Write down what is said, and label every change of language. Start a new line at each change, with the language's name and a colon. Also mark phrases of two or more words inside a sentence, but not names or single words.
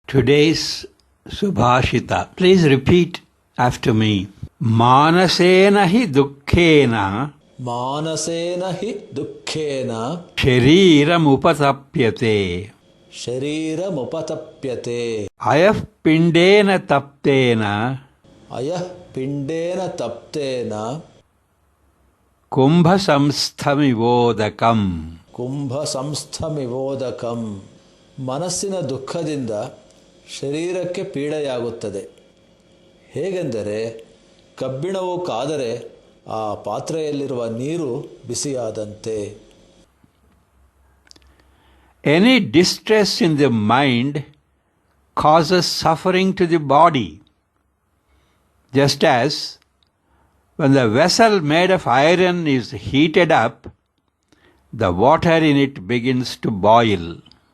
English: Today's Subhashita. Please repeat after me.
Sanskrit: मनसेन हि दुःखेन. मनसेन हि दुःखेन. शरीरम् उपतप्यते. शरीरम् उपतप्यते. अयः पिण्डेन तप्तेन. अयः पिण्डेन तप्तेन. कुम्भ संस्थमिवोदकम्. ಕುಂಭ ಸಂಸ್ಥಮಿವೋದಕಂ.
Kannada: ಮನಸ್ಸಿನ ದುಃಖದಿಂದ ಶರೀರಕ್ಕೆ ಪೀಡೆಯಾಗುತ್ತದೆ. ಹೇಗೆಂದರೆ ಕಬ್ಬಿಣವು ಕಾದರೆ ಆ ಪಾತ್ರೆಯಲ್ಲಿರುವ ನೀರು ಬಿಸಿಯಾದಂತೆ.
English: Any distress in the mind causes suffering to the body. Just as when the vessel made of iron is heated up, the water in it begins to boil.